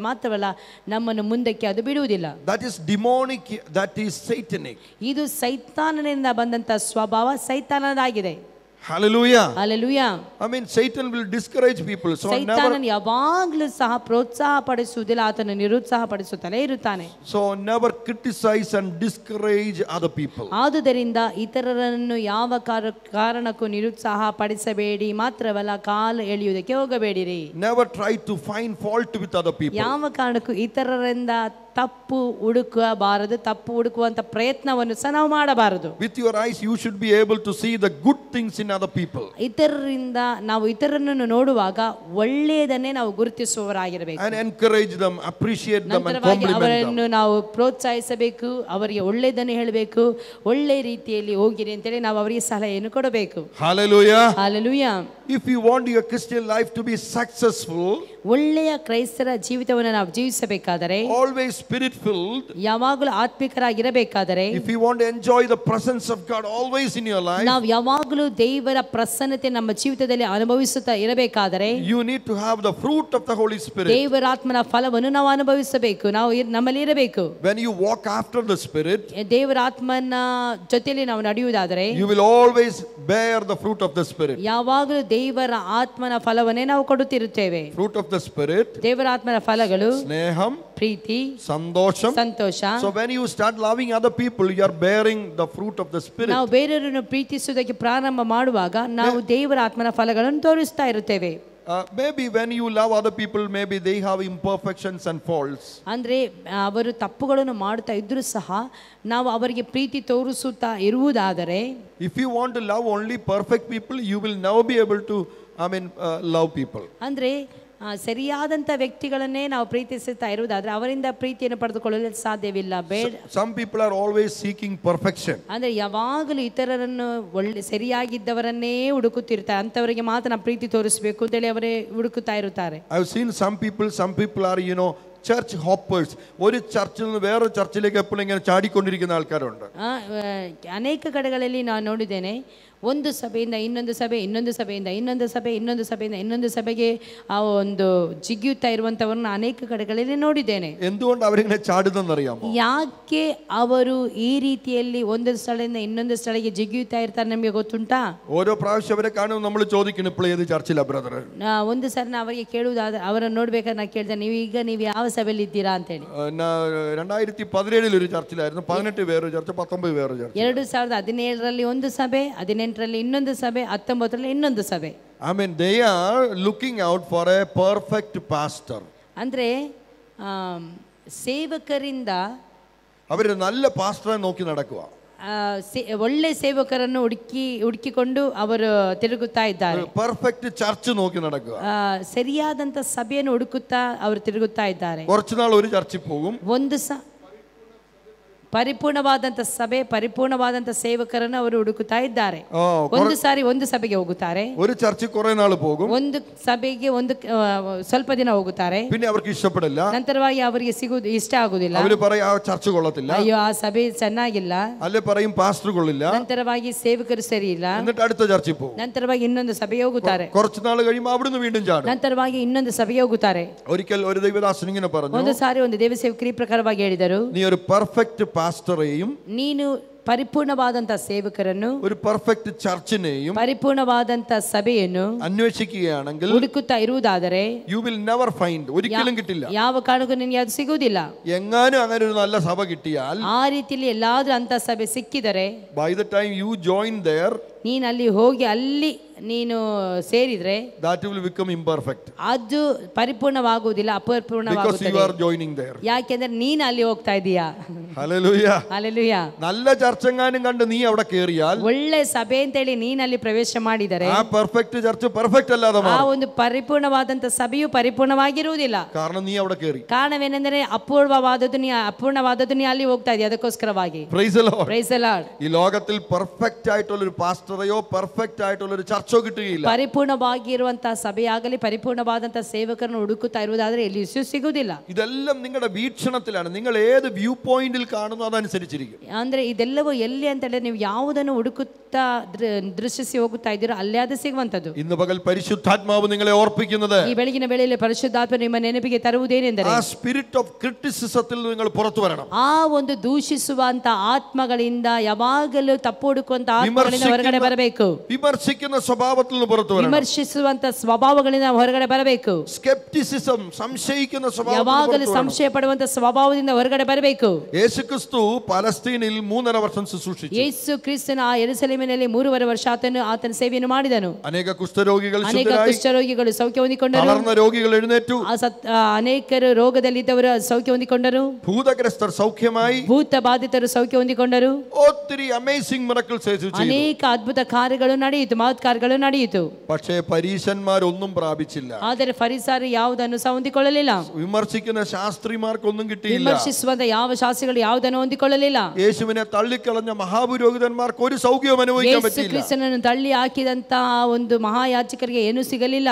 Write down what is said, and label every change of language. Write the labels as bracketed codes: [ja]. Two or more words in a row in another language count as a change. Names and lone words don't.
[kn] ಮಾತ್ರವಲ್ಲ, ನಮ್ಮನ್ನು ಮುಂದಕ್ಕೆ ಅದು ಬಿಡುವುದಿಲ್ಲ. [en] That is demonic, that is satanic. [kn] ಇದು ಸೈತಾನನಿಂದ ಬಂದಂತ ಸ್ವಭಾವ, ಸೈತಾನದಾಗಿದೆ. [en] Hallelujah. Hallelujah. Satan will discourage people. So [kn] ಸೈತಾನನು ಯಾವಾಗಲೂ ಸಹ ಪ್ರೋತ್ಸಾಹ ಪಡಿಸುವುದಿಲ್ಲ, ಆತನು ನಿರುತ್ಸಾಹ ಪಡಿಸುತ್ತಲೇ ಇರುತ್ತಾನೆ. [en] So never criticize and discourage other people. [kn] ಆದುದರಿಂದ ಇತರರನ್ನು ಯಾವ ಕಾರಣಕ್ಕೂ ನಿರುತ್ಸಾಹ ಪಡಿಸಬೇಡಿ, ಮಾತ್ರವಲ್ಲ ಕಾಲು ಎಳೆಯುವುದಕ್ಕೆ ಹೋಗಬೇಡಿರಿ. [en] Never try to find fault with other people. [kn] ಯಾವ ಕಾರಣಕ್ಕೂ ಇತರರಿಂದ ತಪ್ಪು ಹುಡುಕಬಾರದು, ತಪ್ಪು ಹುಡುಕುವಂತ ಪ್ರಯತ್ನವನ್ನು ಸಹ ನಾವು ಮಾಡಬಾರದು. [en] With your eyes you should be able to see the good things in other people. [kn] ಇತರರಿಂದ ನಾವು ಇತರರನ್ನು ನೋಡುವಾಗ ಒಳ್ಳೆಯದನ್ನೇ ನಾವು ಗುರುತಿಸುವವರಾಗಿರಬೇಕು. [en] And encourage them, appreciate them and compliment them. [kn] ಅವರನ್ನು ನಾವು ಪ್ರೋತ್ಸಾಹಿಸಬೇಕು, ಅವರಿಗೆ ಒಳ್ಳೆಯದನ್ನು ಹೇಳಬೇಕು, ಒಳ್ಳೆ ರೀತಿಯಲ್ಲಿ ಹೋಗಿರಿ ಅಂತೇಳಿ ನಾವು ಅವರಿಗೆ ಸಲಹೆಯನ್ನು ಕೊಡಬೇಕು. [en] Hallelujah. Hallelujah. If you want your Christian life to be successful, [kn] ಒಳ್ಳೆಯ ಕ್ರೈಸ್ತರ ಜೀವಿತವನ್ನು ನಾವು ಜೀವಿಸಬೇಕಾದರೆ, [en] always spirit filled, [kn] ಯಾವಾಗಲೂ ಆತ್ಮಿಕರಾಗಿರಬೇಕಾದರೆ, [en] if you want to enjoy the presence of God always in your life, [kn] ನಾವು ಯಾವಾಗಲೂ ದೇವರ ಪ್ರಸನ್ನತೆ ನಮ್ಮ ಜೀವಿತದಲ್ಲಿ ಅನುಭವಿಸುತ್ತಾ ಇರಬೇಕಾದರೆ, [en] you need to have the fruit of the Holy Spirit. [kn] ದೇವರ ಆತ್ಮನ ಫಲವನ್ನು ನಾವು ಅನುಭವಿಸಬೇಕು, ನಾವು ನಮ್ಮಲ್ಲಿ ಇರಬೇಕು. [en] When you walk after the Spirit, [kn] ದೇವರ ಆತ್ಮನ ಜೊತೆಯಲ್ಲಿ ನಾವು ನಡೆಯುವುದಾದರೆ, [en] you will always bear the fruit of the Spirit. [kn] ಯಾವಾಗಲೂ ದೇವರ ಆತ್ಮನ ಫಲವನ್ನೇ ನಾವು ಕೊಡುತ್ತಿರುತ್ತೇವೆ. [en] Fruit of the Spirit, [kn] ದೇವರ ಆತ್ಮನ ಫಲಗಳು [ml] ಸ್ನೇಹಂ, [kn] ಪ್ರೀತಿ, [ml] ಸಂತೋಷಂ, [kn] ಸಂತೋಷ. [en] So when you start loving other people, you are bearing the fruit of the Spirit. [kn] ನಾವು ಬೇರೆಯವರನ್ನು ಪ್ರೀತಿಸುವುದಕ್ಕೆ ಪ್ರಾರಂಭ ಮಾಡುವಾಗ ನಾವು ದೇವರ ಆತ್ಮನ ಫಲಗಳನ್ನು ತೋರಿಸ್ತಾ ಇರುತ್ತೇವೆ. [en] Maybe when you love other people, maybe they have imperfections and faults. [kn] ಅಂದ್ರೆ ಅವರು ತಪ್ಪುಗಳನ್ನು ಮಾಡ್ತಾ ಇದ್ರೂ ಸಹ ನಾವು ಅವರಿಗೆ ಪ್ರೀತಿ ತೋರಿಸುತ್ತಾ ಇರುವುದಾದರೆ, [en] if you want to love only perfect people, you will never be able to love people. [kn] ಅಂದ್ರೆ ಸರಿಯಾದಂಥ ವ್ಯಕ್ತಿಗಳನ್ನೇ ನಾವು ಪ್ರೀತಿಸುತ್ತಾ ಇರುವುದಾದ್ರೆ ಅವರಿಂದ ಪ್ರೀತಿಯನ್ನು ಪಡೆದುಕೊಳ್ಳಲು ಸಾಧ್ಯವಿಲ್ಲ. [en] Some people are always seeking perfection. [kn] ಅಂದ್ರೆ ಯಾವಾಗಲೂ ಇತರರನ್ನು ಸರಿಯಾಗಿದ್ದವರನ್ನೇ ಹುಡುಕುತ್ತಿರ್ತಾರೆ, ಅಂಥವರಿಗೆ ಮಾತ್ರ ನಾವು ಪ್ರೀತಿ ತೋರಿಸಬೇಕು ಅಂತೇಳಿ ಅವರೇ ಹುಡುಕುತ್ತಾ ಇರುತ್ತಾರೆ. [en] I have seen some people are church hoppers. [ml] ഒരു ചർച്ചിൽ നിന്ന് വേറൊരു ചർച്ചിലേക്ക് എപ്പോഴും ഇങ്ങനെ ചാടിക്കൊണ്ടിരിക്കുന്ന ആൾക്കാരുണ്ട്. [kn] ಅನೇಕ ಕಡೆಗಳಲ್ಲಿ ನಾನು ನೋಡಿದ್ದೇನೆ, ಒಂದು ಸಭೆಯಿಂದ ಇನ್ನೊಂದು ಸಭೆ, ಇನ್ನೊಂದು ಸಭೆಯಿಂದ ಇನ್ನೊಂದು ಸಭೆ, ಇನ್ನೊಂದು ಸಭೆಯಿಂದ ಇನ್ನೊಂದು ಸಭೆಗೆ ಆ ಒಂದು ಜಿಗಿಯುತ್ತಾ ಇರುವಂತವರನ್ನ ಅನೇಕ ಕಡೆಗಳಲ್ಲಿ ನೋಡಿದ್ದೇನೆ. [ml] എന്തുകൊണ്ട് അവരിങ്ങനെ ചാടുന്നറിയാമോ? [kn] ಯಾಕೆ ಅವರು ಈ ರೀತಿಯಲ್ಲಿ ಒಂದು ಸ್ಥಳದಿಂದ ಇನ್ನೊಂದು ಸ್ಥಳಕ್ಕೆ ಜಿಗಿಯುತ್ತಾ ಇರ್ತಾರೆ ನಮಗೆ ಗೊತ್ತುಂಟಾ? [ml] ഓരോ പ്രാവശ്യം അവരെ കാണുമ്പോൾ നമ്മൾ ചോദിക്കണം, ഇപ്പോൾ ഏത് ചർച്ചിലാ ബ്രദർ? [kn] ಒಂದು ಸರಿ ನಾ ಅವರಿಗೆ ಕೇಳುವುದಾದ್ರೆ, ಅವರನ್ನು ನೋಡ್ಬೇಕಾದ್ರೆ ನಾ ಕೇಳಿದೆ, ನೀವು ಯಾವ ಸಭೆಯಲ್ಲಿ ಇದ್ದೀರಾ ಅಂತ ಹೇಳಿ. [ml] 2017 ഒരു ചർച്ചിലായിരുന്നു, 18 വേറൊരു ചർച്ച, 19 വേറൊരു ചർച്ച. [kn] 2017ರಲ್ಲಿ ಒಂದು ಸಭೆ, 18ರಲ್ಲಿ ಇನ್ನೊಂದು ಸಭೆ, 19ರಲ್ಲಿ ಇನ್ನೊಂದು ಸಭೆ. [en] They are looking out for a perfect pastor. [kn] ಅಂದ್ರೆ ಸೇವಕರಿಂದ [ml] ಅವರು നല്ല ಪಾಸ್ಟರ್ നോക്കി നടക്കുക. [kn] ಒಳ್ಳೆ ಸೇವಕರನ್ನು ಹುಡುಕಿಕೊಂಡು ಅವರು ತಿರುಗುತ್ತಾ ಇದ್ದಾರೆ. [en] perfect church [ml] നോക്കി നടക്കുക. [kn] ಸರಿಯಾದಂತ ಸಭೆಯನ್ನು ಹುಡುಕುತ್ತಾ ಅವರು ತಿರುಗುತ್ತಾ ಇದ್ದಾರೆ. [ml] കുറച്ച് നാൾ ഒരു ചർച്ചിൽ പോകും, [kn] ಪರಿಪೂರ್ಣವಾದಂತ ಸಭೆ, ಪರಿಪೂರ್ಣವಾದಂತ ಸೇವಕರನ್ನು ಅವರು ಹುಡುಕುತ್ತಾ ಇದ್ದಾರೆ. ಒಂದು ಸಾರಿ ಒಂದು ಸಭೆಗೆ ಹೋಗುತ್ತಾರೆ, [ml] ഒരു ചർച്ചിൽ കുറേ നാൾ പോകും, [kn] ಒಂದು ಸಭೆಗೆ ಸ್ವಲ್ಪ ದಿನ ಹೋಗುತ್ತಾರೆ, [ml] പിന്നെ അവർക്ക് ഇഷ്ടപ്പെടില്ല, [kn] ನಂತರವಾಗಿ ಅವರಿಗೆ ಸಿಗುವುದು ಇಷ್ಟ ಆಗುದಿಲ್ಲ, [ml] ಅವರು പറയും ആ ചർച്ച് കൊള്ളത്തില്ല, [kn] ಅಯ್ಯೋ ಆ ಸಭೆ ಚೆನ್ನಾಗಿಲ್ಲ, [ml] ಅಲ್ಲೇ പറയും ಪಾಸ್ಟರ್ കൊള്ളില്ല, [kn] ನಂತರವಾಗಿ ಸೇವಕರು ಸರಿ ಇಲ್ಲ, [ml] എന്നിട്ട് അടുത്ത ചർച്ചിൽ പോകും, [kn] ನಂತರವಾಗಿ ಇನ್ನೊಂದು ಸಭೆಗೆ ಹೋಗುತ್ತಾರೆ, [ml] കുറച്ച് നാൾ കഴിയുമ്പോൾ അവിടുന്ന് വീണ്ടും ചാടും, [kn] ನಂತರವಾಗಿ ಇನ್ನೊಂದು ಸಭೆಗೆ ಹೋಗುತ್ತಾರೆ. [ml] ഒരിക്കൽ ഒരു ദൈവദാസൻ ഇങ്ങനെ പറഞ്ഞു, [kn] ಒಂದು ಸಾರಿ ಒಂದು ದೇವಸೇವಕರು ಈ ಪ್ರಕಾರವಾಗಿ ಹೇಳಿದರು, [ml] നീ ഒരു പെർഫെക്റ്റ് പാസ്റ്ററെയും ನೀನು ಪರಿಪೂರ್ಣವಾದಂತ ಸೇವಕರನ್ನು, ഒരു പെർഫെക്റ്റ് ചർച്ചിനെയും ಪರಿಪೂರ್ಣವಾದಂತ ಸಭೆಯನ್ನು അന്വേഷിക്കുകയാണെങ്കിൽ [kn] ಹುಡುಕುತ್ತಾ ಇರುವುದಾದರೆ [en] you will never find, [ml] ഒരിക്കലും കിട്ടില്ല. [kn] ಯಾವ ಕಾರಣಕ್ಕೂ ನಿನಗೆ ಅದು ಸಿಗುವುದಿಲ್ಲ. [ml] എങ്ങാനും അങ്ങനെ ഒരു നല്ല സഭ കിട്ടിയാൽ, [kn] ಆ ರೀತಿಯಲ್ಲಿ ಎಲ್ಲಾದ್ರೂ ಅಂತ ಸಭೆ ಸಿಕ್ಕಿದರೆ, [en] by the time you join there, [kn] ನೀನು ಅಲ್ಲಿ ಹೋಗಿ ಅಲ್ಲಿ ನೀನು ಸೇರಿದ್ರೆ [en] that will become imperfect [kn] ಅದು ಪರಿಪೂರ್ಣವಾಗುವುದಿಲ್ಲ, [en] because you [kn] ಅಪರಿಪೂರ್ಣವಾಗುತ್ತದೆ. [en] are joining there. [kn] ಯಾಕೆಂದ್ರೆ ನೀನು ಅಲ್ಲಿ ಹೋಗ್ತಾ ಇದೀಯಾ. [ml] ഹല്ലേലൂയ. [kn] ಹಲ್ಲೆಲೂಯಾ. [ml] നല്ല ചർച്ചെങ്ങാനും കണ്ട് നീ അവിടെ കേറിയാൽ, [kn] ಒಳ್ಳೆ ಸಭೆ ಅಂತೇಳಿ ನೀನು ಅಲ್ಲಿ ಪ್ರವೇಶ ಮಾಡಿದರೆ, [ml] ആ [en] perfect church perfect [ml] അല്ലാതെ [kn] ಆ [ml] മാറും. [kn] ಒಂದು ಪರಿಪೂರ್ಣವಾದಂತ ಸಭೆಯು ಪರಿಪೂರ್ಣವಾಗಿರುವುದಿಲ್ಲ. [ml] കാരണം നീ അവിടെ കേറി. [kn] ಕಾರಣವೇನೆಂದರೆ ಅಪೂರ್ಣವಾದದ್ದು ನೀ ಅಲ್ಲಿ ಹೋಗ್ತಾ ಇದೆಯಾ, ಅದಕ್ಕೋಸ್ಕರವಾಗಿ. [en] Praise the Lord. Praise the Lord. [ml] ഈ ലോകത്തിൽ പെർഫെക്റ്റ് ആയിട്ടുള്ള ഒരു പാസ്റ്ററയോ പെർഫെക്റ്റ് ആയിട്ടുള്ള ഒരു ചർച്ചോ കിട്ടുകയില്ല. [kn] ಪರಿಪೂರ್ಣವಾಗಿರುವಂತಹ ಸಭೆಯಾಗಲಿ ಪರಿಪೂರ್ಣವಾದಂತಹ ಸೇವಕರನ್ನು ಹುಡುಕುತ್ತಾ ಇರುವುದಾದರೆ ಎಲ್ಲಿಯೂ ಸಿಗುವುದಿಲ್ಲ. [ml] ഇതെല്ലാം നിങ്ങളുടെ വീക്ഷണത്തിലാണ്. നിങ്ങൾ ഏത് [en] view point [ml] കാണുന്നു അതനുസരിച്ചിരിക്കും. [kn] ಅಂದ್ರೆ ಇದೆಲ್ಲವೂ ಎಲ್ಲಿ ಅಂತ ಹೇಳಿದ್ರೆ ನೀವು ಯಾವುದನ್ನು ಹುಡುಕುತ್ತಾ ದೃಷ್ಟಿಸಿ ಹೋಗುತ್ತಾ ಇದ್ದೀರೋ ಅಲ್ಲೇ ಅದು ಸಿಗುವಂತದ್ದು. [ml] ഇന്ന് പകൽ പരിശുദ്ധാത്മാവ് നിങ്ങളെ ഓർപ്പിക്കുന്നത്, [kn] ಈ ಬೆಳಗಿನ ವೇಳೆಯಲ್ಲಿ ಪರಿಶುದ್ಧಾತ್ಮ ನಿಮ್ಮ ನೆನಪಿಗೆ ತರುವುದೇನೆಂದರೆ, [ml] ആ [en] spirit of criticism [ml] നിങ്ങൾ പുറത്തു വരണം. [kn] ಆ ಒಂದು ದೂಷಿಸುವಂತ ಆತ್ಮಗಳಿಂದ, ಯಾವಾಗಲೂ ತಪ್ಪು ಹುಡುಕುವಂತ ಆತ್ಮಗಳಿಂದ ಹೊರಗಡೆ ಬರಬೇಕು. [ml] വിമർശിക്കുന്ന സ്വഭാവത്തിൽ നിന്ന് പുറത്തു വരണം. [kn] ವಿಮರ್ಶಿಸುವಂತ ಸ್ವಭಾವಗಳಿಂದ ಹೊರಗಡೆ ಬರಬೇಕು. [ml] സ്കെപ്റ്റിസിസം, സംശയിക്കുന്ന സ്വഭാവത്തിൽ [kn] ಯಾವಾಗಲೂ ಸಂಶಯ ಪಡುವಂತ ಸ್ವಭಾವದಿಂದ ಹೊರಗಡೆ ಬರಬೇಕು. [ml] യേശുക്രിസ്തു പലസ്തീനിൽ 3.5 വർഷം ശുശ്രൂഷിച്ചു. [kn] ಯೇಸು ಕ್ರಿಸ್ತನ ಆ ಯೆರೂಸಲೇಮಿನಲ್ಲಿ 3.5 ವರ್ಷ ಆತನ ಸೇವೆಯನ್ನು ಮಾಡಿದನು. ಅನೇಕ ಕುಷ್ಠರೋಗಿಗಳು ಅನೇಕ [ml] ಶುದ್ಧರಾയി, [kn] ಕುಷ್ಠರೋಗಿಗಳು ಸೌಖ್ಯ ಹೊಂದಿಕೊಂಡರು. [ml] തളർന്ന രോഗികൾ ಎഴുന്നേറ്റു, [kn] ಅನೇಕರು ರೋಗದಲ್ಲಿದ್ದವರು ಸೌಖ್ಯ ಹೊಂದಿಕೊಂಡರು. [ml] ഭൂതഗ്രസ്തർ സൗഖ്യമായി, [kn] ಭೂತ ಬಾಧಿತರು ಸೌಖ್ಯ ಹೊಂದಿಕೊಂಡರು. [ml] ഒത്തിരി [en] amazing miracles [ml] യേശു ചെയ്തു. [kn] ಅನೇಕ ಅದ್ಭುತ ಕಾರ್ಯಗಳು ನಡೆಯಿತು, ಮಹತ್ಕಾರ್ಯಗಳು ನಡೆಯಿತು. [ml] പക്ഷേ പരീശന്മാരൊന്നും പ്രാപിച്ചില്ല. [kn] ಆದರೆ ಫರಿಸಾಯರು ಯಾವುದನ್ನು ಸಹ ಹೊಂದಿಕೊಳ್ಳಲಿಲ್ಲ. [ml] വിമർശിക്കുന്ന ശാസ്ത്രിമാർക്കൊന്നും കിട്ടിയില്ല. [kn] ವಿಮರ್ಶಿಸುವಂತ ಯಾವ ಶಾಸ್ತ್ರಿಗಳು ಯಾವುದನ್ನು ಹೊಂದಿಕೊಳ್ಳಲಿಲ್ಲ. [ml] യേശുവിനെ തള്ളിക്കളഞ്ഞ മഹാപുരോഹിതന്മാർക്ക് ഒരു സൗഖ്യവും അനുഭവിക്കാൻ [kn] ಯೇಸು [ml] പറ്റിയില്ല. [kn] ಕ್ರಿಸ್ತನನ್ನು ತಳ್ಳಿ ಹಾಕಿದಂತ ಒಂದು ಮಹಾಯಾಜಕರಿಗೆ ಏನೂ ಸಿಗಲಿಲ್ಲ.